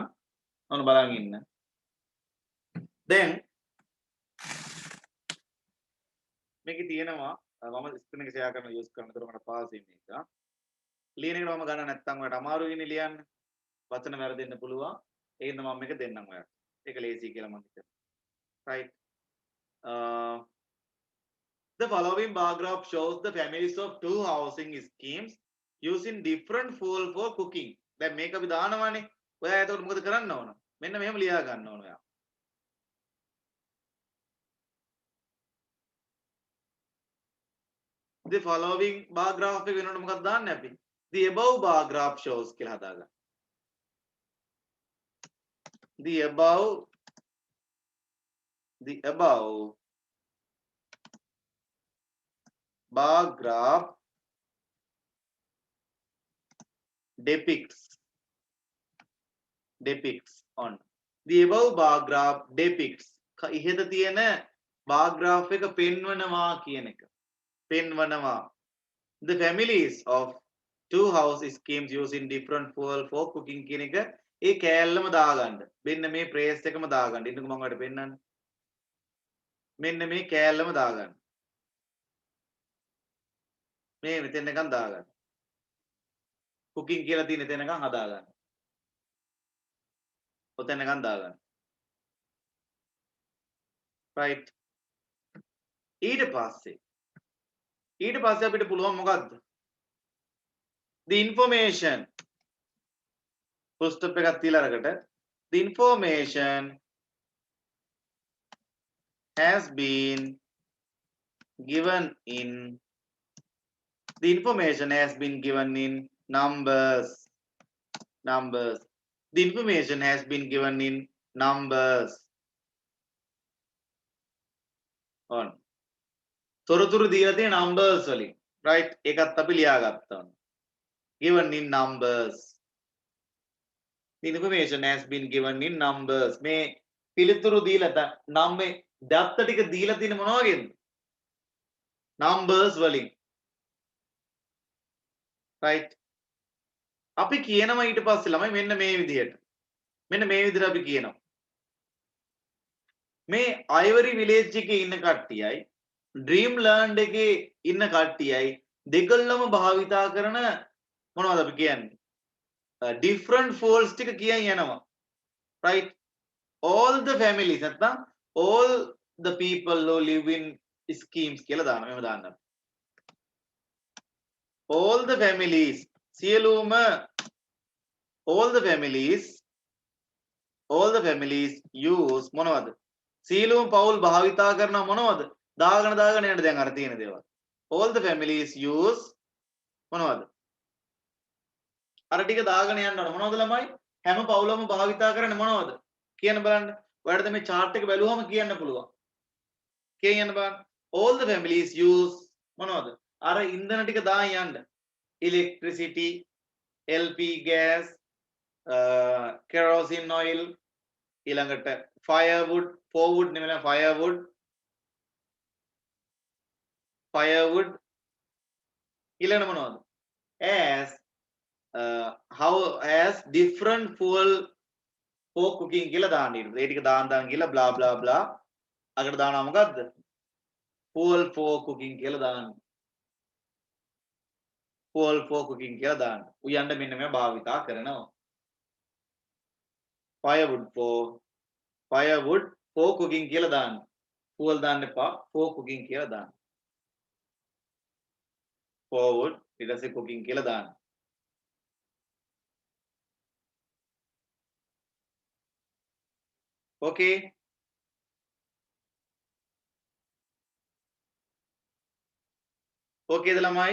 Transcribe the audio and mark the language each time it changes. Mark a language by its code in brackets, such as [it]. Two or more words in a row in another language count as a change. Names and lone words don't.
[si] ඔන්න බලන් ඉන්න. then මේකේ තියෙනවා මම ස්ක්‍රීන් එක ෂෙයා කරන යූස් කරන දර මට පාස් වෙන එක. ලියන එකට මම ගන්න නැත්තම් ඔයාලට අමාරුයි නේ ලියන්න. වචන වැරදෙන්න පුළුවන්. ඒකින්ද මම මේක දෙන්නම් ඔයාලට. ඒක ලේසි කියලා මම හිතනවා. [en] right. The following bar graph shows the families of two housing schemes using different fuel for cooking. [si] දැන් මේක අපි දානවානේ. ඔයා එතකොට මොකද කරන්න ඕන? මෙන්න මෙහෙම ලියා ගන්න ඕන ඔයා. [en] The following bar graph [si] එක වෙනකොට මොකක්ද දාන්නේ අපි? [en] The above bar graph shows [si] කියලා හදාගන්න. [en] The above bar graph depicts on the above bar graph depicts [si] ඉහෙත තියෙන bar graph එක පෙන්වනවා කියන එක. [en] පෙන්වනවා the families of two house schemes using different fuel for cooking [si] කියන එක ඒ කෑල්ලම දාගන්න. මෙන්න මේ ප්‍රේස් එකම දාගන්න. ඉන්නකෝ මම ඔයාලට පෙන්නන්න. මෙන්න මේ කෑල්ලම දාගන්න. මේ මෙතෙන් එකක් දාගන්න. cooking කියලා තියෙන තැනකන් හදාගන්න. ඔතන එකක් දාගන්න. right. ඊට පස්සේ අපිට පුළුවන් මොකද්ද? [en] the information full stop [si] එකක් තියලා අරකට [en] the information has been given in numbers. The information has been given in numbers. [si] on තොරතුරු දීලා තියෙන numbers වලින්. right. ඒකත් අපි ලියාගත්තා. [en] given in numbers. The information has been given in numbers. [si] මේ පිළිතුරු දීලා නම් මේ දත්ත ටික දීලා තියෙන මොන වගේද? numbers වලින්. right. අපි කියනවා ඊට පස්සේ ළමයි මෙන්න මේ විදිහට. මෙන්න මේ විදිහට අපි කියනවා. මේ Ivory Village එකේ ඉන්න කට්ටියයි Dreamland එකේ ඉන්න කට්ටියයි දෙගොල්ලම භාවිතා කරන මොනවද අපි කියන්නේ? [en] different folds [si] ටික කියන් යනවා. [en] right. all the families නැත්නම් all the people who live in schemes [si] කියලා දානවා. මෙහෙම දාන්න. [en] all the families සියලුම all the families use මොනවද? [si] සියලුම පවුල් භාවිතා කරන මොනවද? දාගෙන යන්න දැන් අර තියෙන දේවල්. [en] all the families use [si] මොනවද? අර ටික දාගෙන යන්න ඕන. මොනවද ළමයි? හැම පවුලම භාවිතා කරන්නේ මොනවද? කියන්න බලන්න. ඔයාලට මේ chart එක බැලුවම කියන්න පුළුවන්. කියන්න බලන්න. [en] All the families use [si] මොනවද? අර ඉන්ධන ටික දාන් යන්න. [en] Electricity, LP gas, kerosene oil, ඊළඟට firewood, forwood නෙමෙයි firewood [si] ඊළඟට මොනවද? [en] as different fuel for cooking [si] කියලා දාන්න ඊට. ඒ ටික දාන්න කියලා [en] blah blah blah [si] අකට දානවා මොකද්ද? [en] fuel for cooking [si] කියලා දාන්න. [en] fuel for cooking [si] කියලා දාන්න. උයන්න මෙන්න මේවා භාවිතා කරනවා. [en] firewood for cooking [si] කියලා දාන්න. fuel දාන්න එපා. [en] for cooking [si] කියලා දාන්න. forward ඊට පස්සේ cooking කියලා දාන්න. [en] Okay. [si] Okay ද ළමයි?